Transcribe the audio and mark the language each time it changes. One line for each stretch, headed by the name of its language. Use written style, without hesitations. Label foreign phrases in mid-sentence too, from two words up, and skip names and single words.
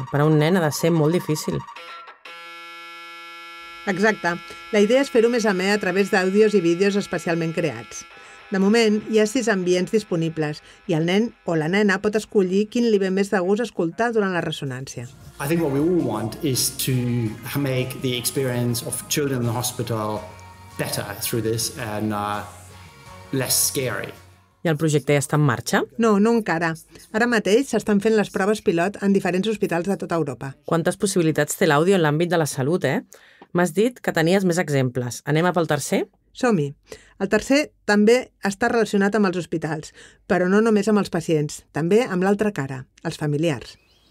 Catalan: Per a un nen ha de ser molt difícil. Exacte. La idea és fer-ho més amè a través d'àudios i vídeos especialment creats. De moment, hi ha 6 ambients disponibles i el nen o la nena pot escollir quin li ve més de gust escoltar durant la ressonància.
English: I think what we all want is to make the experience of children in the hospital better through this and less scary.
Catalan: I el projecte ja està en marxa? No encara. Ara mateix s'estan fent les proves pilot en diferents hospitals de tota Europa. Quantes possibilitats té l'àudio en l'àmbit de la salut, M'has dit que tenies més exemples. Anem a pel tercer? Som-hi. El tercer també està relacionat amb els hospitals, però no només amb els pacients, també amb l'altra cara, els familiars.